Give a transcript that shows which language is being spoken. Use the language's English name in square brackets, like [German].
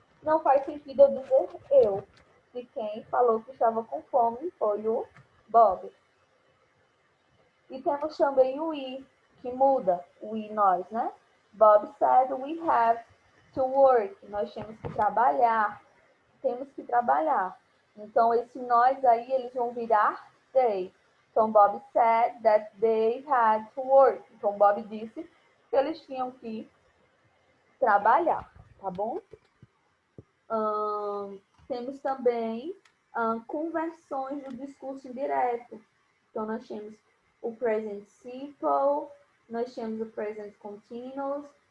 [Portuguese] Não faz sentido eu dizer eu. E quem falou que estava com fome foi o Bob. E temos também o we, que muda. We, nós, né? [English] Bob said we have to work. [Portuguese] Nós temos que trabalhar. Temos que trabalhar. Então, esse nós aí, eles vão virar they. [English] Então, Bob said that they had to work. [Portuguese] Então, Bob disse que eles tinham que trabalhar, tá bom? Temos também conversões do discurso indireto. Então, nós temos o present simple, nós temos o present continuous,